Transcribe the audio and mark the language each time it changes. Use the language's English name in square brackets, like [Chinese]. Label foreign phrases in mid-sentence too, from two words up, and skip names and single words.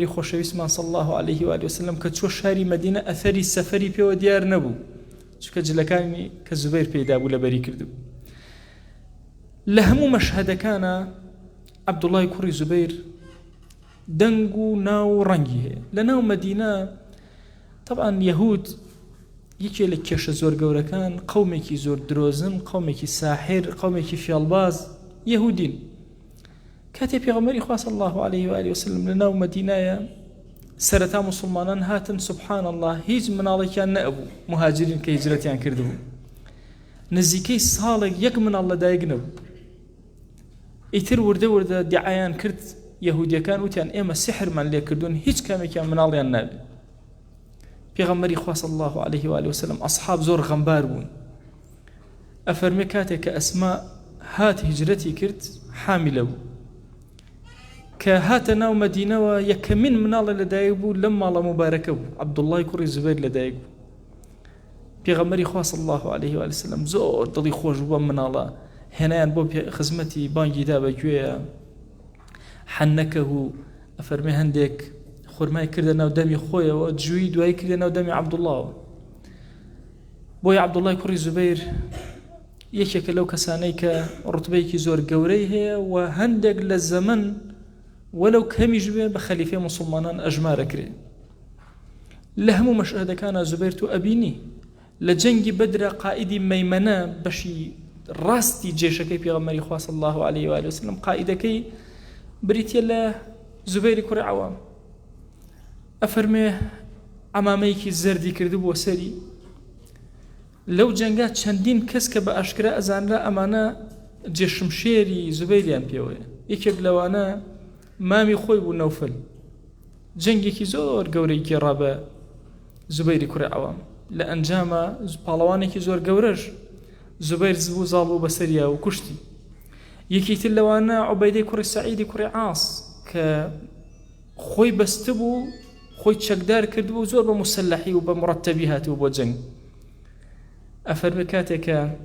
[Central Kurdish] خۆشەویستمان [Arabic] صلی الله عليه و آله وسلم [Central Kurdish] کە چوە شاری مەدینە ئەثەری سەفەری پێوە دیار نەبوو چونکە جلەکانی کە زوبەیر پێدا بوو لەبەری کردبوو لە هەموو مەشهەدەکانە عەبدوڵای کوڕی زوبەیر دەنگ و ناو ڕەنگی هەیە لە ناو مەدینە طبعا یەهود یەکێ لە کێشە زۆر گەورەکان قەومێکی زۆر درۆزن قەومێکی ساحر قەومێکی فێڵباز یەهودین كاتي بيغمري خوا [Arabic] صلى الله عليه وآله وسلم [Central Kurdish] لنا ومدينة سرتا مسلمانان هاتن [Arabic] سبحان الله [Central Kurdish] هیچ مناڵێکیان نەبوو مهاجرین کە هیجرەتیان کردبوو نزیکەی ساڵێک یەک مناڵ لەدایک نەبوو ئیتر وردە دیعایان کرد یەهودیەکان وتیان ئێمە سحرمان لێ کردوون هیچ کامێکیان مناڵیان نابێ پێغەمبەری خوا [Arabic] صلی الله عليه وآله وسلم [Central Kurdish] ئەصحاب زۆر غەمبار بوون ئەفەرمێ کاتێک کە ئەسما هات هیجرەتی کرد حاملە بوو کە هاتە ناو مەدینەوە یەکەمین مناڵە لەدایک بوو لەم ماڵە مبارەکە بوو عەبدوڵڵای کوڕی زوبەیر لەدایک بوو پێغەمبەری خوا [Arabic] صلی الله عليه وآله وسلم [Central Kurdish] زۆر دڵی خۆش بوو بەم مناڵە هێنایان بۆ خزمەتی بانگی دا بەگوێیە حەنەکەه ئەفەرمێ هەندێک خورمای کردە ناو دەمی خۆیەوە جووی دوایی کردە ناو دەمی عەبدوڵڵاوە بۆی عەبدوڵڵای کوڕی زوبەیر یەکێکە لەو کەسانەی کە ڕوتبەیەکی زۆر گەورەی هەیە و هەندێک لە زەمن وەلەو کەمیش بێ بە خەلیفەی موسڵمانان ئەژمارەکرێ لە هەموو مەشهەدەکانە زوبەیر تو ئەبینی لە جەنگی بەدرە قائیدی مەیمەنە بەشی ڕاستی جێشەکەی پێغەمبەری خوا [Arabic] صلی الله عليه وآله وسلم [Central Kurdish] قائیدەکەی بریتیە لە زوبەیری کوڕی عەوام ئەفەرمێ عەمامەیەکی زەردی کردبووە سەری لەو جەنگا چەندین کەس کە بە ئاشکرا ئەزانرا ئەمانە جێشمشێری زوبەیریان پێوەیە یەکێک لەوانە مامی خۆی بوو نەوفەل جەنگێکی زۆر گەورەی گێڕا بە زوبەیری کوڕی عەوام لە ئەنجامە پاڵەوانێکی زۆر گەورەش زوبەیر زبوو زاڵ بوو بەسەریا و کوشتی یەکیتر لەوانە عوبەیدەی کوڕی سەعیدی کوڕی عاس کە خۆی بەستە بوو خۆی چەکدار کردبوو زۆر بە مسلحی و بە مڕەتەبی هاتووە بۆ جەنگ ئەفەرمێ کاتێکە